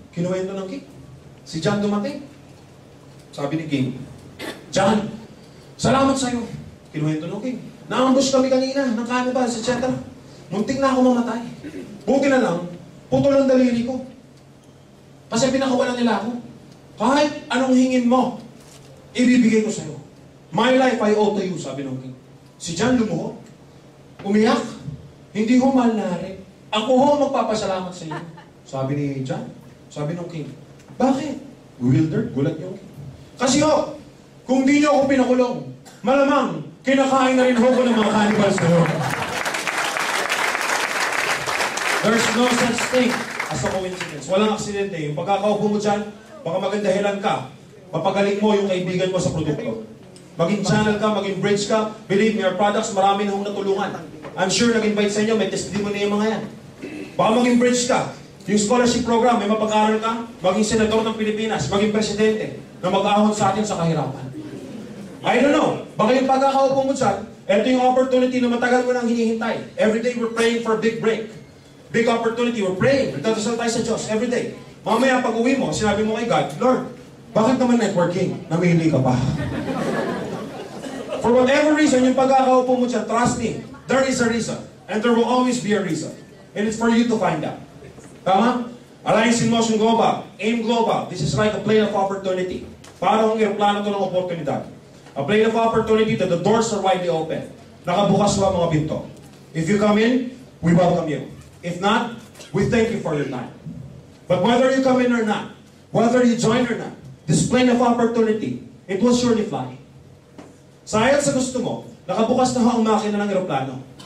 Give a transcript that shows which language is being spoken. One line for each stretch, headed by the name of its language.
Filipino: Kinuwento ng king. Si John dumating. Sabi ni king, John, salamat sa'yo. Kinuwento ng king. Na-ambush kami kanina ng cannibals, etc. Muntik na ako mamatay. Buti na lang, putol ang daliri ko. Kasi pinakawalan nila ako. Kahit anong hingin mo, ibibigay ko sa'yo.
English: My life I owe to you,
Filipino: sabi ng king. Si John lumuhod. Umiyak. Hindi ho mahal na hari. Ako ho magpapasalamat sa iyo. Sabi ni John. Sabi ng king. Bakit? Bewildered. Gulat yung king. Kasi ho, kung di niyo ako pinakulong, malamang kinakain na rin ho ko ng mga cannibals na yun.
English: There's no such thing as a coincidence.
Filipino: Walang aksidente. Yung pagkakaupo mo dyan, baka magandahilan ka. Papagaling mo yung kaibigan mo sa produkto. Maging channel ka, maging bridge ka.
English: Believe me, our products,
Filipino: marami na hong natulungan. I'm sure nag-invite sa inyo, may testimony yung mga yan. Baka maging bridge ka. Yung scholarship program, may mapag-aral ka, maging senador ng Pilipinas, maging presidente, na mag-ahon sa atin sa kahirapan.
English: I don't know.
Filipino: Baka yung pagkakaupo mo dyan, ito yung opportunity na matagal mo nang hinihintay.
English: Every day we're praying for a big break. Big opportunity, we're praying.
Filipino: Nagdadasal tayo sa Diyos
English: every day.
Filipino: Mamaya pag uwi mo, sinabi mo kay God, Lord, bakit naman networking? Namili ka pa.
English: For whatever reason,
Filipino: yung pagkakaupo mo dyan,
English: trust me, there is a reason. And there will always be a reason. And it's for you to find out. Tama? Alliance in Motion Global, AIM Global, this is like a plane of opportunity.
Filipino: Parang ang aeroplano to ng oportunidad.
English: A plane of opportunity that the doors are widely open.
Filipino: Nakabukas ba mga pinto?
English: If you come in, we welcome you. If not, we thank you for your time. But whether you come in or not, whether you join or not, this plane of opportunity, it will surely fly.
Filipino: Sayang sa gusto mo, nakabukas na ho ang makina ng aeroplano.